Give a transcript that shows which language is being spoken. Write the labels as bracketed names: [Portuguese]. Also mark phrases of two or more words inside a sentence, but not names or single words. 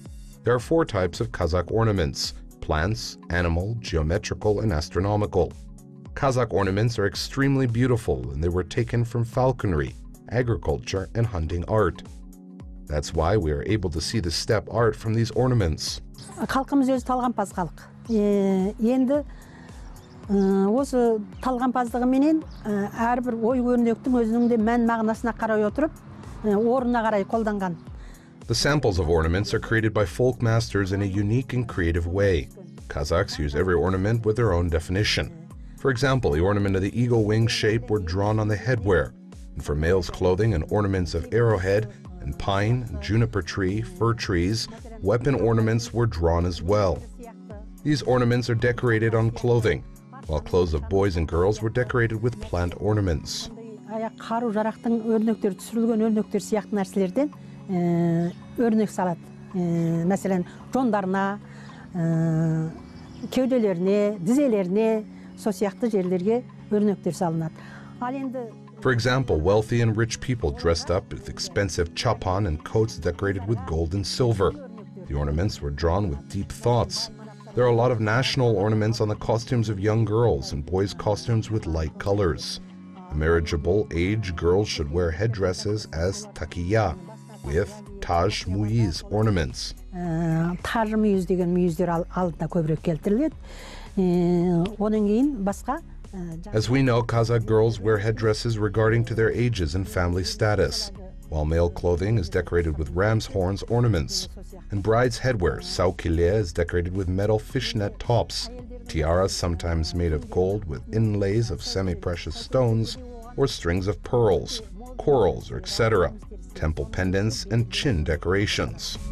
[English] There are 4 types of Kazakh ornaments: plants, animal, geometrical, and astronomical. Kazakh ornaments are extremely beautiful, and they were taken from falconry, agriculture, and hunting art. That's why we are able to see the steppe art from these ornaments. [Kazakh] Халқымыз өзі талғампаз халық. Енді осы талғампаздығыменен әрбір ой өрнектің өзінің де мән мағынасына қарай отырып, орнына қарай қолданған. [English] The samples of ornaments are created by folk masters in a unique and creative way. Kazakhs use every ornament with their own definition. For example, the ornament of the eagle wing shape were drawn on the headwear, and for males' clothing and ornaments of arrowhead and pine, juniper tree, fir trees, weapon ornaments were drawn as well. These ornaments are decorated on clothing, while clothes of boys and girls were decorated with plant ornaments. [Kazakh] Қару-жарақтың өрнектері, түсірілген өрнектер сияқты нәрселерден өрнек салады. Мәселен, жондарына, кеуделеріне, дізелеріне, сол сияқты жерлерге өрнектер салынады. Ал енді [English] For example, wealthy and rich people dressed up with expensive chapan and coats decorated with gold and silver. The ornaments were drawn with deep thoughts. There are a lot of national ornaments on the costumes of young girls and boys' costumes with light colors. A marriageable age girls should wear headdresses as takiya with taj muiz ornaments. [Kazakh] Taj muiz деген мүйіздер алдына көбірек келтіріледі. Оның кейін басқа [English] As we know, Kazakh girls wear headdresses regarding to their ages and family status, while male clothing is decorated with ram's horns ornaments, and bride's headwear, saukile, is decorated with metal fishnet tops, tiaras sometimes made of gold with inlays of semi-precious stones or strings of pearls, corals, or etc., temple pendants, and chin decorations.